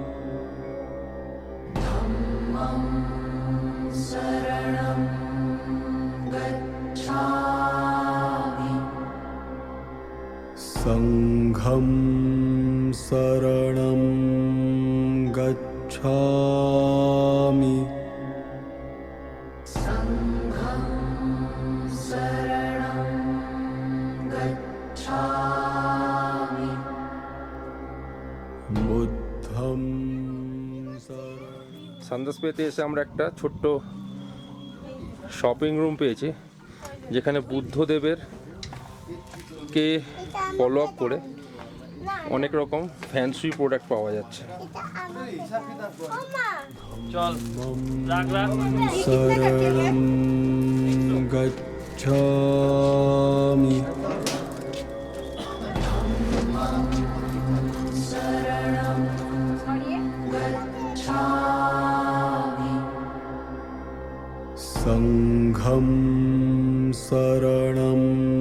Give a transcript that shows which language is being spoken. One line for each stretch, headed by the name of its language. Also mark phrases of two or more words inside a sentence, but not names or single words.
Pali: সংঘং শরণং গচ্ছামি। বুদ্ধং
Bangla: সান্দাসপেতে এসে আমরা একটা ছোট্ট শপিং রুম পেয়েছি, যেখানে বুদ্ধদেবের কে ফলো আপ করে অনেক রকম ফ্যান্সি প্রোডাক্ট পাওয়া যাচ্ছে। চল রাখ রাখ।
Pali: शरणं गच्छामि संघं शरणं